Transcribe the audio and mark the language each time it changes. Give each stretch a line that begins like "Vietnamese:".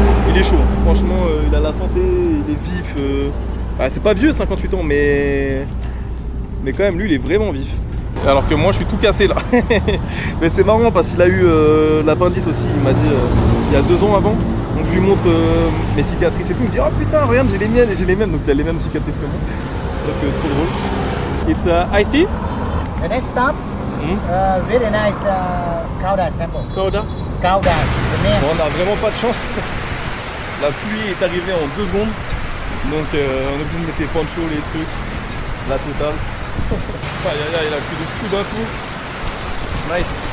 French: Il est chaud, franchement il a la santé, il est vif. C'est pas vieux 58 ans mais quand même lui il est vraiment vif. Alors que moi je suis tout cassé là. Mais c'est marrant parce qu'il a eu l'appendice aussi, il m'a dit il y a 2 ans avant. Donc je lui montre mes cicatrices et tout, il me dit oh putain regarde j'ai les mêmes, donc il a les mêmes cicatrices que moi. Donc trop drôle.
English: It's iced tea? The next stop, really nice Kauda temple. Kauda? Kauda, the name.
French: Bon, on a vraiment pas de chance. La pluie est arrivée en 2 secondes. Donc on est obligé de mettre les ponchos, les trucs. La totale. Aïe aïe aïe, il a plu de fou d'un coup. Nice.